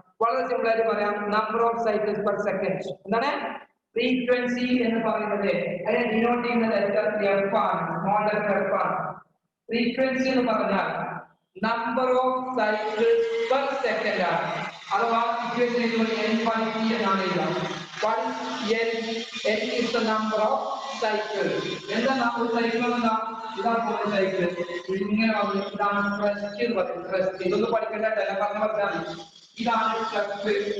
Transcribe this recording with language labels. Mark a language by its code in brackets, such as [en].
[ml] വളരെ സിമ്പിൾ ആയിട്ട് പറയാം, number of cycles per second. എന്താണ് ഫ്രീക്വൻസി എന്ന് പറയുന്നത്? അതിനെ ഡിനോട്ട് ചെയ്യുന്ന ലെറ്റർ F ആണ്, സ്മോൾ ലെറ്റർ F ആണ്. ഫ്രീക്വൻസി എന്ന് പറഞ്ഞാൽ number of cycles per second ആണ്. അഥവാ ഇക്വേഷൻ N/T എന്നാണ് എഴുതാം. [en] What is N is the number of cycles. [ml] എന്താ ഒരു സൈക്കിൾ എന്താ? ഇതാണ് ഒരു സൈക്കിൾ. ഇങ്ങനെ ഇതാണ് ട്രസ്റ്റ് എന്ന് പറയുന്നത്. ട്രസ്റ്റ് ഇതൊന്നും പഠിക്കേണ്ട പറഞ്ഞാൽ ഇതാണ് ട്രസ്റ്റ്.